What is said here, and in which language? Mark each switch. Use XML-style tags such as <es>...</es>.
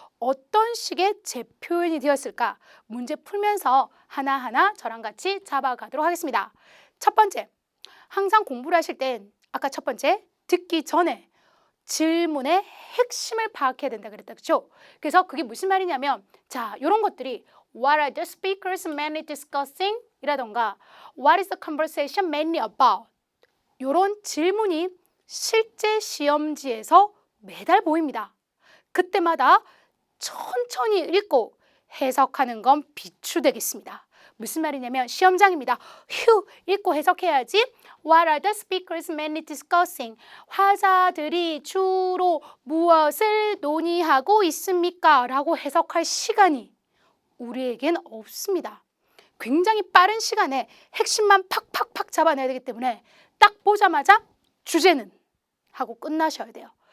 <ko>어떤 식의 재표현이 되었을까? 문제 풀면서 하나하나 저랑 같이 잡아가도록 하겠습니다. 첫 번째, 항상 공부를 하실 땐 아까 첫 번째, 듣기 전에 질문의 핵심을 파악해야 된다 그랬다, 그렇죠? 그래서 그게 무슨 말이냐면 자, 이런 것들이</ko> <en>What are the speakers mainly discussing?</en> <ko>이라던가</ko> <en>What is the conversation mainly about?</en> <ko>이런 질문이 실제 시험지에서 매달 보입니다. 그때마다 천천히 읽고 해석하는 건 비추되겠습니다. 무슨 말이냐면 시험장입니다. 휴, 읽고 해석해야지.</ko> <en>What are the speakers mainly discussing?</en> <ko>화자들이 주로 무엇을 논의하고 있습니까? 라고 해석할 시간이 우리에겐 없습니다. 굉장히 빠른 시간에 핵심만 팍팍팍 잡아내야 되기 때문에 딱 보자마자 주제는 하고 끝나셔야 돼요.</ko>